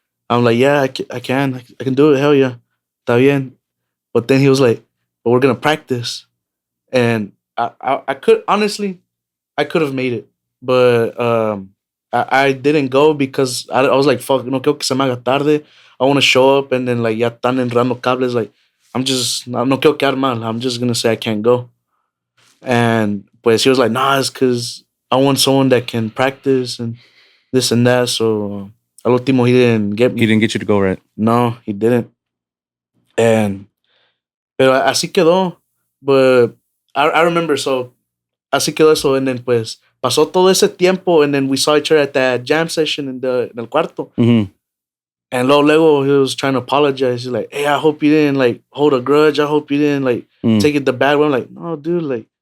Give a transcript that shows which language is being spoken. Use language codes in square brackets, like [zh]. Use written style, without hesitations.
[en] I'm like, yeah, I can do it, hell yeah. [es] Está bien. [en] But then he was like, but we're going to practice. And I could, honestly, I could have made it. But I didn't go because I was like, fuck, [es] no quiero que se me haga tarde. [en] I want to show up and then like, [es] ya están enredando cables. Like, no quiero quedar mal. [en] I'm just going to say I can't go. And pues he was like, nah, it's because I want someone that can practice and this and that. So al último, he didn't get me. He didn't get you to go, right? No, he didn't. [es] Pero así quedó. [en] But I remember, so [es] así quedó eso. [en] And then [es] pues pasó todo ese tiempo [en] and then we saw each other at that jam session [es] en el cuarto. [en] And [es] luego [en] he was trying to apologize. He's like, hey, I hope you didn't like hold a grudge. I hope you didn't like take it the bad way. I'm like, no, dude, like,